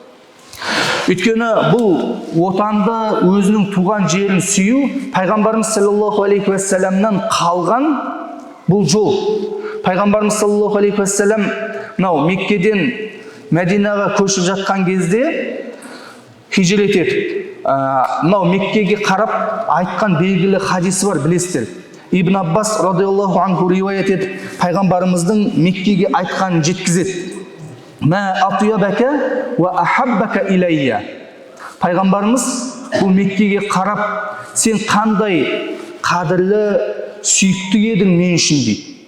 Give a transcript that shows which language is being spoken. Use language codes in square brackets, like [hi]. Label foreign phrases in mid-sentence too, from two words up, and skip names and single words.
[kk] Өйткені бұл отанды, өзінің туған жерін сүю пайғамбарымыз [ar] صلى الله عليه وسلم [kk] қалған бұл жол. Пайғамбарымыз [ar] صلى الله عليه وسلم [kk] мынау Меккеден Мәдинаға көшіп жатқан кезде хижрет етіп, мынау Меккеге қарап айтқан белгілі хадисі бар, білесіздер. Ибн Аббас [ar] رضي الله عنه [kk] риуаят етіп, пайғамбарымыздың Меккеге айтқанын жеткізеді. [ar] ما أطيبك وأحبك إلي. [kk] Пайғамбарымыз бұл Меккеге қарап, сен қандай қадірлі, сүйікті едің мен үшін дейді.